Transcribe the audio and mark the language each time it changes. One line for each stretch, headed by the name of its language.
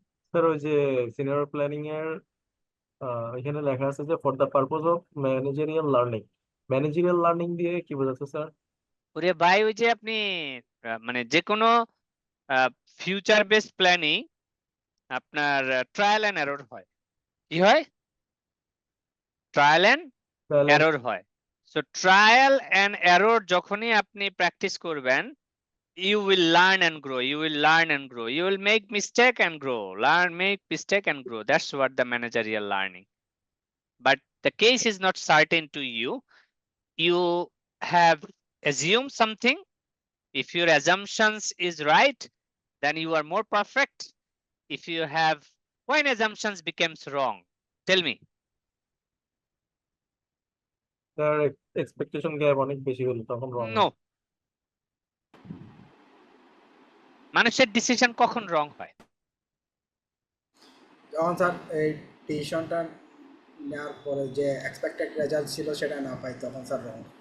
Bangla: Sir ওই যে senior planning এর এখানে লেখা আছে যে for the purpose of managerial learning. Managerial learning দিয়ে কি বোঝাচ্ছে স্যার? ওরে ভাই, ওই যে আপনি মানে যে কোনো ফিউচার বেসড প্ল্যানিং আপনার ট্রায়াল এন্ড এরর হয়। কি হয়? ট্রায়াল এন্ড তাহলে এরর হয়। সো ট্রায়াল এন্ড এরর যখনই আপনি প্র্যাকটিস করবেন,
English: you will learn and grow, you will learn and grow, you will make mistake and grow, learn, make mistake and grow. That's what the managerial learning. But the case is not certain to you. You have assumed something. If your assumptions is right, then you are more perfect. If you have When assumptions becomes wrong, tell me.
Bangla: Sir expectation gap অনেক বেশি হলো তখন রং
English: No.
Bangla: মানুষের decision কখন রং হয়? যখন sir এই ডিসিশনটা নেওয়ার পরে যে এক্সপেক্টেড রেজাল্ট ছিল সেটা না পাই তখন স্যার রং।